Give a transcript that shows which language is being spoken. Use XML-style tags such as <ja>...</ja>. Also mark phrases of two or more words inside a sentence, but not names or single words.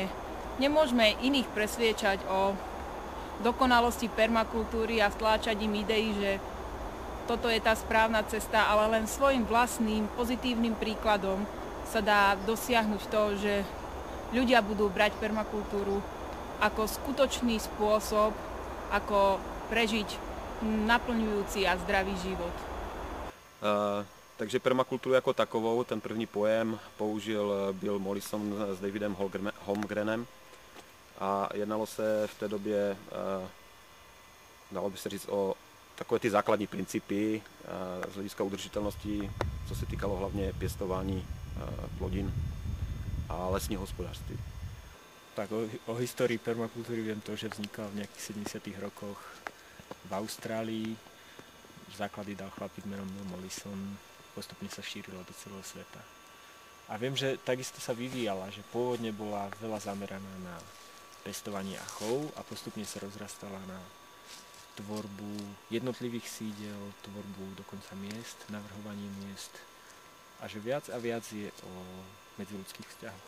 <sk>Nemôžeme iných presviečať o dokonalosti permakultúry a vtláčať im idei, že toto je tá správna cesta, ale len svojim vlastným pozitívnym príkladom sa dá dosiahnuť to, že ľudia budú brať permakultúru ako skutočný spôsob, ako prežiť naplňujúci a zdravý život.</sk> <cs>Takže permakultúru jako takovou, ten první pojem použil Bill Mollison s Davidem Holmgrenem. A jednalo se v té době, dalo by se říct, o takové ty základní principy z hlediska udržitelnosti, co se týkalo hlavně pěstování plodin a lesního hospodářství.</cs> <sk>Tak o histórii permakultúry viem to, že vznikla v nejakých 70. rokoch v Austrálii. Základy dal chlapík menom Bill Mollison, postupne sa šírilo do celého sveta. A viem, že takisto sa vyvíjala, že pôvodne bola veľa zameraná na pestovanie a chov a postupne sa rozrastala na tvorbu jednotlivých sídel, tvorbu dokonca miest, navrhovanie miest a že viac a viac je o medziľudských vzťahoch.</sk>